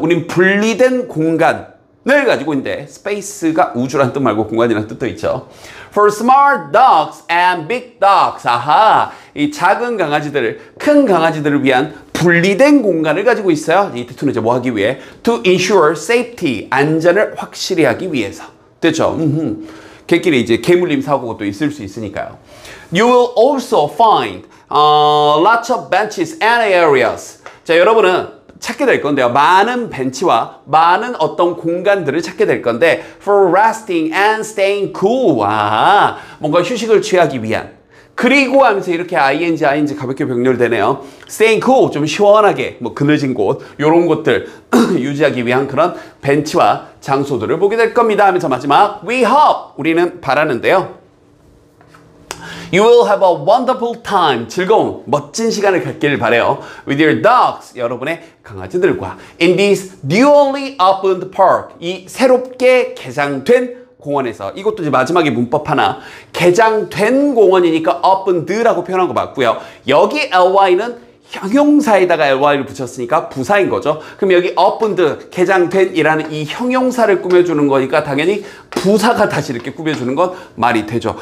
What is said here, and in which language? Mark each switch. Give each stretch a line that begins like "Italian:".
Korean: 우린 분리된 공간을 가지고 있는데, space가 우주란 뜻 말고 공간이란 뜻도 있죠.
English: For small dogs and big dogs.
Korean: 이 작은 강아지들을, 큰 강아지들을 위한 분리된 공간을 가지고 있어요. 이 뜻은 이제 뭐 하기 위해?
English: To ensure safety.
Korean: 안전을 확실히 하기 위해서. 됐죠? 걔끼리 이제 개물림 사고가 또 있을 수 있으니까요.
English: You will also find lots of benches and areas.
Korean: 자, 여러분은 찾게 될 건데요. 많은 벤치와 많은 어떤 공간들을 찾게 될 건데,
English: for resting and staying cool.
Korean: 뭔가 휴식을 취하기 위한, 그리고 하면서 이렇게 ing 가볍게 병렬되네요. staying cool, 좀 시원하게, 뭐 그늘진 곳, 요런 곳들 유지하기 위한 그런 벤치와 장소들을 보게 될 겁니다. 하면서 마지막,
English: we hope,
Korean: 우리는 바라는데요.
English: You will have a wonderful time.
Korean: 즐거운, 멋진 시간을 갖기를 바래요.
English: With your dogs.
Korean: 여러분의 강아지들과.
English: In this newly opened park.
Korean: 이 새롭게 개장된 공원에서. 이것도 이제 마지막에 문법 하나. 개장된 공원이니까 opened라고 표현한 거 맞고요. 여기 ly는 형용사에다가 ly를 붙였으니까 부사인 거죠. 그럼 여기 opened, 개장된이라는 이 형용사를 꾸며주는 거니까 당연히 부사가 다시 이렇게 꾸며주는 건 말이 되죠.